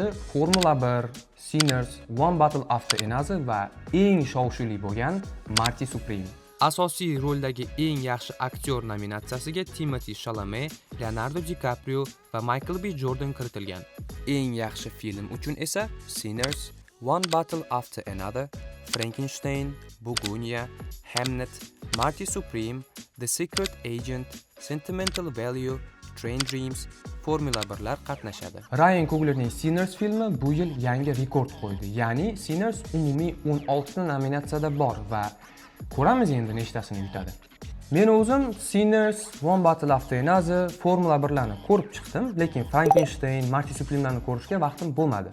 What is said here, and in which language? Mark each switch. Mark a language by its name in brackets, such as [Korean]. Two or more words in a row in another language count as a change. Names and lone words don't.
[Uzbek] Formula 1, Sinners, One Battle After Another va eng shov-shuvli bo'lgan Marty Supreme. Asosiy roldagi eng yaxshi aktyor nominatsiyasiga Timothée Chalamet, Leonardo DiCaprio va Michael B. Jordan kiritilgan. Eng yaxshi film uchun esa Sinners, One Battle After Another, Frankenstein, Bugunya, Hamnet, Marty Supreme, The Secret Agent, Sentimental Value, Train Dreams, Formula 1lar qatnashadi. Ryan Cooglerning Sinners filmi bu yil yangi rekord qo'ydi. Ya'ni Sinners umumiy 16 ta nominatsiyada bor va ko'ramiz endi nechtasini yutadi. Men o'zim Sinners, One Battle After Another, Formula 1larni ko'rib chiqdim, lekin Frankenstein, Marty Supreme'larni ko'rishga vaqtim bo'lmadi.